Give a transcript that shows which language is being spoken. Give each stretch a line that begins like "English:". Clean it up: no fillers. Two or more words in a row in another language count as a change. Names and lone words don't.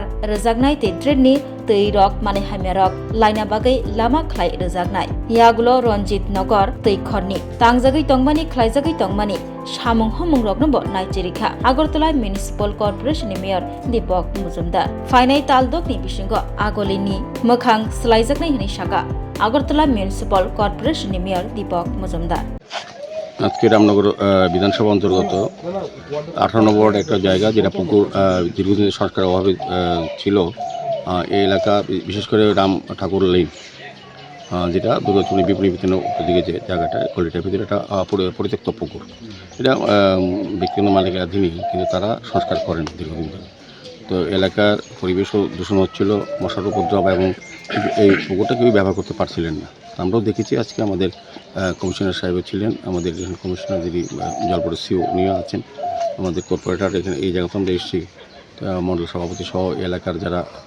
Kok Borok: रोजागनाय दै ड्रेननि दै रक माने हामिया रक लाइना बागै लामा ख्लाय रोजागनाय यागुलो रंजित नगर दैखरनि तांजागै तंगमानि ख्लायजागै तंगमानि सामुं हमुं रगनबो नाइजेरिका आगरतला
English: municipal corporationni mayor
Kok Borok: दीपक मजुमदार फाइनाय तालदकनि बिसिङाव आगलिनि मोखां स्लायजागनाय हिनि शाखा आगरतला
English: municipal corporationni mayor
Kok Borok: दीपक मजुमदार
Bangla: আজকে রামনগর বিধানসভা অন্তর্গত 18 নম্বর ওয়ার্ড একটা জায়গা যেটা পুকুর দীর্ঘদিনের সরকারের অভাবে ছিল এই এলাকা বিশেষ করে রাম ঠাকুর লেন যেটা দুর্গাচুনি বিপণী বিতানের দিকে যে জায়গাটা গলিটার ভিতরে একটা পরিত্যক্ত পুকুর এটা ব্যক্তিগত মালিকানাধীনই কিন্তু তারা সংস্কার করেন দীর্ঘদিন ধরে তো এলাকার পরিবেশও দূষণ হচ্ছিল মশার উপদ্রব এবং এই পুকুরটা কেউ ব্যবহার করতে পারছিলেন না আমরাও দেখেছি আজকে আমাদের কমিশনার সাহেব ছিলেন আমাদের এখানে কমিশনার যিনি জলপরের সিও উনিও আছেন আমাদের কর্পোরেটর এখানে এই জায়গাতে আমরা এসেছি মণ্ডল সভাপতি সহ এলাকার যারা